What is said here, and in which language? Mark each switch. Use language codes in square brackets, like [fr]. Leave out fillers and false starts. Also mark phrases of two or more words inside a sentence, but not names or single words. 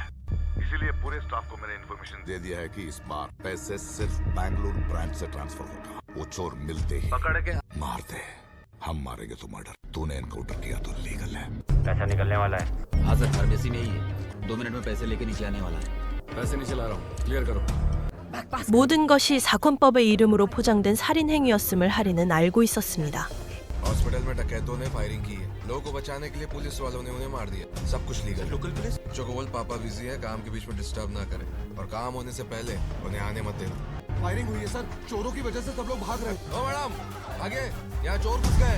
[hi] इसीलिए पूरे स्टाफ को मैंने इन्फॉर्मेशन दे दिया है कि इस बार पैसे सिर्फ बैंगलोर ब्रांच से ट्रांसफर होगा। वो चोर मिलते ही पकड़ के मार दे। हम मारेंगे तो मर्डर, तूने एनकाउंटर किया तो लीगल है। पैसा निकलने वाला है। हाँ सर, फार्मेसी में ही है। 2 मिनट में पैसे लेके नीचे आने वाला है। पैसे नीचे ला रहा हूँ, क्लियर करो। [ko] 모든 것이 사건법의 이름으로 포장된 살인 행위였음을 하리는 알고 있었습니다. [hi] हॉस्पिटल में डकैतों ने फायरिंग की है। लोगों को बचाने के लिए पुलिस वालों ने उन्हें मार दिया। सब कुछ लीगल। लोकल पुलिस चोकोबोल पापा बिजी है, काम के बीच में डिस्टर्ब ना करें और काम होने से पहले उन्हें आने मत देना। फायरिंग हुई है सर, चोरों की वजह से सब लोग भाग रहे हैं। ओ मैडम, आगे, यहाँ चोर घुस गए।